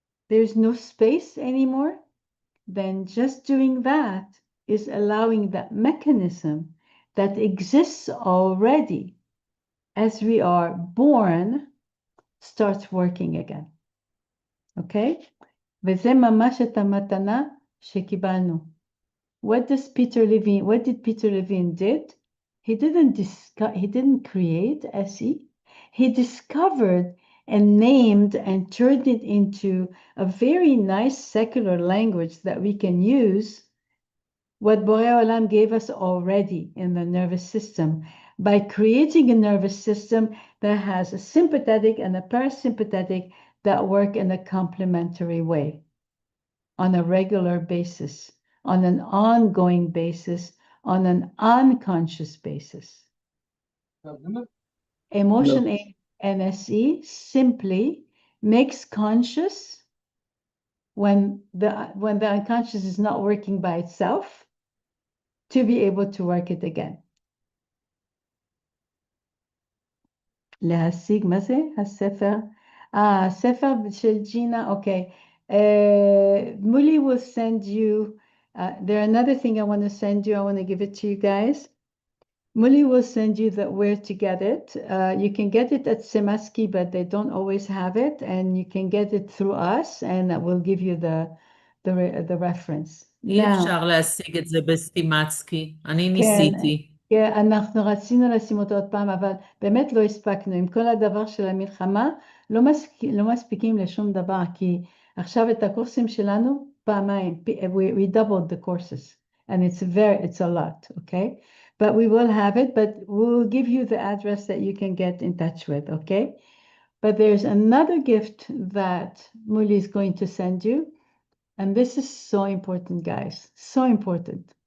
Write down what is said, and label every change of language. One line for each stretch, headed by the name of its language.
English: there's no space anymore, then just doing that is allowing that mechanism that exists already as we are born starts working again. Okay?
Hebrew: וזה ממש את המתנה שקיבלנו.
English: What did Peter Levine did? He didn't create SE. He discovered and named and turned it into a very nice secular language that we can use what Borei Olam gave us already in the nervous system by creating a nervous system that has a sympathetic and a parasympathetic that work in a complementary way on a regular basis, on an ongoing basis, on an unconscious basis. Emotion NSE simply makes conscious when the unconscious is not working by itself to be able to work it again.
Hebrew: להשיג, מה זה? הספר? הספר של ג'ינה, okay.
English: Muli will send you, there's another thing I want to send you, I want to give it to you guys. Muli will send you where to get it. You can get it at Semaski, but they don't always have it, and you can get it through us, and we'll give you the reference.
Hebrew: אי אפשר להשיג את זה בסטימצקי, אני כן, ניסיתי. כן, אנחנו רצינו לשים אותו עוד פעם, אבל באמת לא הספקנו. עם כל הדבר של המלחמה, לא מספיקים לשום דבר, כי עכשיו את הקורסים שלנו פעמיים,
English: we doubled the courses, and it's a lot, okay? But we will have it, but we'll give you the address that you can get in touch with, okay? But there's another gift that Muli is going to send you, and this is so important, guys, so important.